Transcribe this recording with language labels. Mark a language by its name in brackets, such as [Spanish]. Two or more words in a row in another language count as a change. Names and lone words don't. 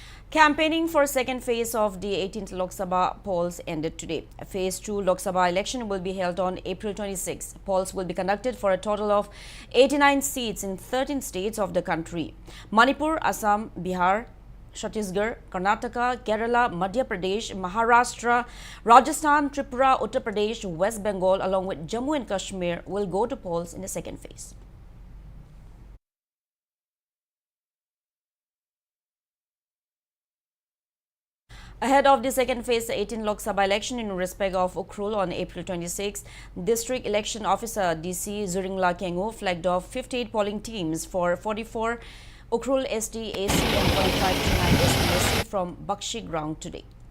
[English] Campaigning for second phase of the 18th Lok Sabha polls ended today. Phase 2 Lok Sabha election will be held on April 26. Polls will be conducted for a total of 89 seats in 13 states of the country. Manipur, Assam, Bihar, Chhattisgarh, Karnataka, Kerala, Madhya Pradesh, Maharashtra, Rajasthan, Tripura, Uttar Pradesh, West Bengal along with Jammu and Kashmir will go to polls in the second phase. Ahead of the second phase 18 Lok Sabha election in respect of Ukhrul on April 26, District Election Officer DC Zuringla Kengu flagged off 58 polling teams for 44 Ukhrul SD, AC and 45 Chennai SC from Bakshi ground today.